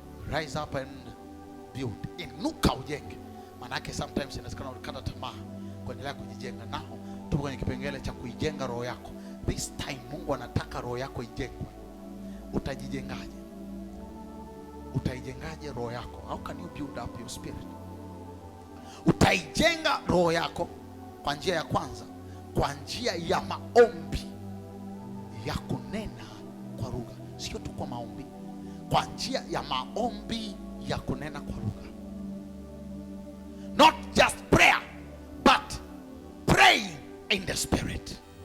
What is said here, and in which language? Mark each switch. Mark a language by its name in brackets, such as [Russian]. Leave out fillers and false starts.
[English] Rise up and build. [Swahili] Inuka ujenge. Manake sometimes inawezekana ukata tamaa kuendelea kujijenga. Nao tupo kwenye kipengele cha kuijenga roho yako. [English] This time [Swahili] Mungu anataka roho yako ijengwe. Utajijengaje? Utaijengaje roho yako? [English] How can you build up your spirit? [Swahili] Utaijenga roho yako kwa njia ya kwanza, kwa njia ya maombi ya kunena kwa lugha. Sio tu kwa maombi, kwa njia ya maombi ya kunena kwa lugha. [English] Not just prayer, but praying in the spirit.